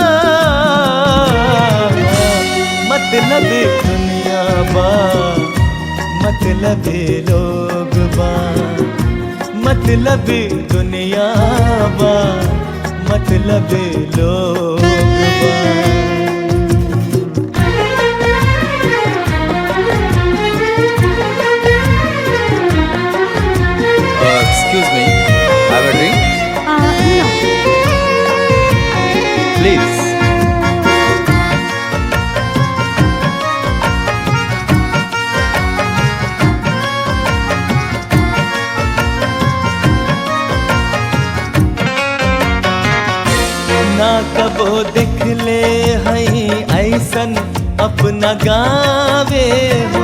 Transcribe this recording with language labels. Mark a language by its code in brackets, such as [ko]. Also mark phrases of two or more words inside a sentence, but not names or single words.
[bho] मतलबी दुनिया बा, मतलबी लोग बा, मतलबी दुनिया बा, मतलबी लोग बा। [en] Excuse me, have a drink? No. Please. [bho] ना कबो दिखले हई ऐसन अपना गावे हो।